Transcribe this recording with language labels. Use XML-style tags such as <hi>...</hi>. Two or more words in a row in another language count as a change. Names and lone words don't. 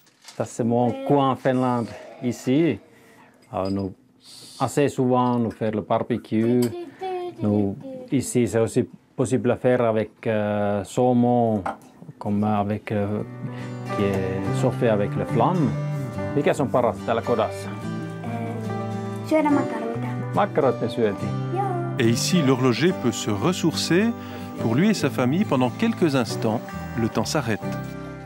<fr>Ça, c'est mon coin en Finlande, ici. Nous, assez souvent, nous faisons le barbecue. Ici, c'est aussi possible à faire avec saumon, comme qui est chauffé avec les flammes.</fr> <fi>Mikä on paras täällä kodassa? Syödä makaroita. Makkarot me syötiin.</fi> <fr>Et ici, l'horloger peut se ressourcer. Pour lui et sa famille, pendant quelques instants, le temps s'arrête.</fr>